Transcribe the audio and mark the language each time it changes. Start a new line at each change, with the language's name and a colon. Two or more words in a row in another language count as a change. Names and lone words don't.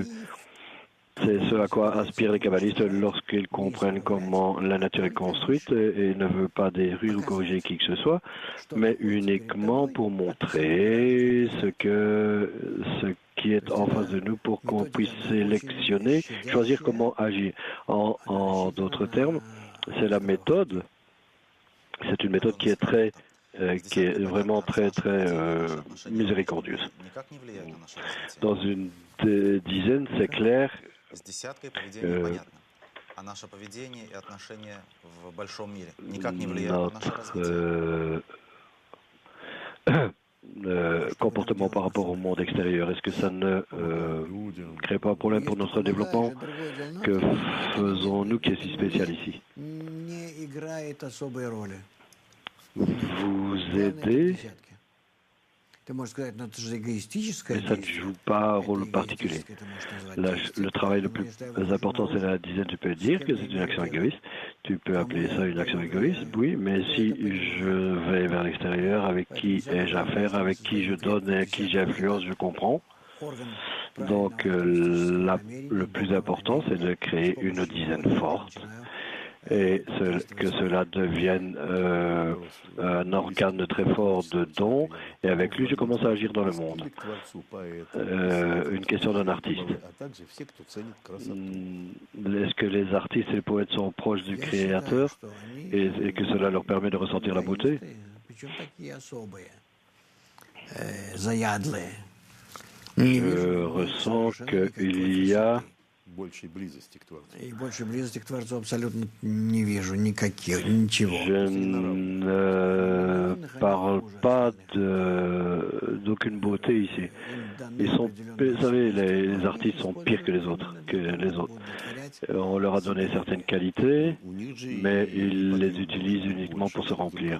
French: C'est ce à quoi aspirent les kabbalistes lorsqu'ils comprennent comment la nature est construite et ne veut pas détruire ou corriger qui que ce soit, mais uniquement pour montrer ce qui est en face de nous pour qu'on puisse sélectionner, choisir comment agir. En d'autres termes, c'est la méthode C'est une méthode qui est vraiment très miséricordieuse.
Russian: никак не влияют на наше развитие.
French: Dans une dizaine, c'est clair,
Russian: С десяткой поведение понятно. А наше поведение и отношения в большом мире никак не влияют на наше развитие.
French: Comportement par rapport au monde extérieur. Est-ce que ça ne crée pas un problème pour notre développement? Que faisons-nous qui est si spécial ici?
Russian: Не играет особой роли.
French: Vous
Russian: Главное, это
French: aidez,
Russian: десятки. Ты можешь сказать, ну это же эгоистическое
French: mais ça ne
Russian: действие.
French: joue pas un
Russian: Это
French: rôle particulier.
Russian: эгоистическое, ты можешь назвать действием.
French: Le travail le
Russian: Но
French: plus
Russian: если я выхожу
French: important,
Russian: на
French: c'est la
Russian: улицу,
French: dizaine. Tu peux dire que c'est une action égoïste. Tu peux appeler ça une action égoïste, oui, mais si je vais vers l'extérieur, avec qui ai-je affaire, avec qui je donne et avec qui j'ai influence, je comprends.
Russian: орган
French: Donc,
Russian: правильного
French: le plus important, c'est de créer une dizaine forte et que cela devienne un organe très fort de don. Et avec lui, je commence à agir dans le monde. Une question d'un artiste. Est-ce que les artistes et les poètes sont proches du Créateur et que cela leur permet de ressentir la beauté?
Russian: Причем такие особые, заядлые.
French: Je ressens qu'il y a
Russian: большей близости к Творцу. И больше близости к Творцу абсолютно не вижу ничего.
French: Je ne parle pas d'aucune beauté ici. Vous savez, les artistes sont pires que les autres. On leur a donné certaines qualités, mais ils les utilisent uniquement pour se remplir.